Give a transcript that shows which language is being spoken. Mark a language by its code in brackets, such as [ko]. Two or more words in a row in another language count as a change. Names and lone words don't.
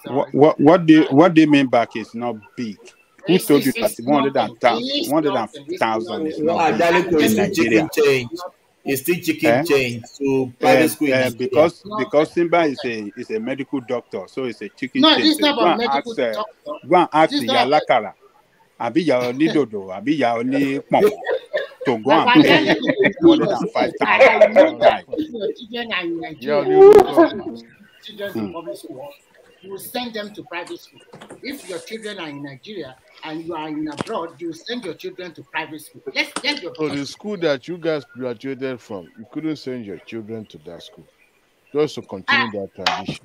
[en] What do you mean by it's not big? Who told you that 100,000 is not big in Nigeria? It's still chicken change to private school in Nigeria. Because Simba is a medical doctor, so it's a chicken change. No, it's not about medical doctor. Go and ask Yalakara. [yo] Abi ya oni dodo, abi ya oni pom. [en] To go and pay 105,000. Children are in public school. You will send them to private school. If your children are in Nigeria and you are in abroad, you send your children to private school. So the school that you guys graduated from, you couldn't send your children to that school, just to continue that tradition.